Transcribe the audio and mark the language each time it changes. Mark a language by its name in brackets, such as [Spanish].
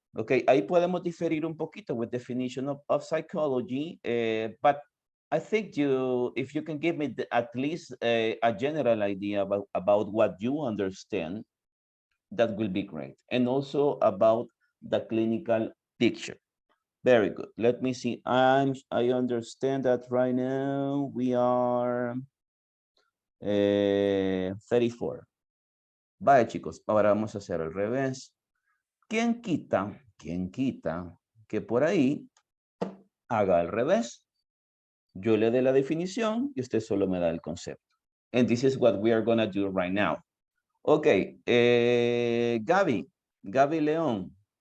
[English] Okay, [Spanish] ahí podemos diferir un poquito [English] with definition of psychology, but I think if you can give me at least a general idea about what you understand, that will be great. And also about the clinical picture. Very good. Let me see. I understand that right now we are 34. [Spanish] Vaya, chicos, ahora vamos a hacer al revés. ¿Quién quita que por ahí haga al revés? Yo le dé la definición y usted solo me da el concepto. [English] And this is what we are going to do right now. Okay, Gaby León.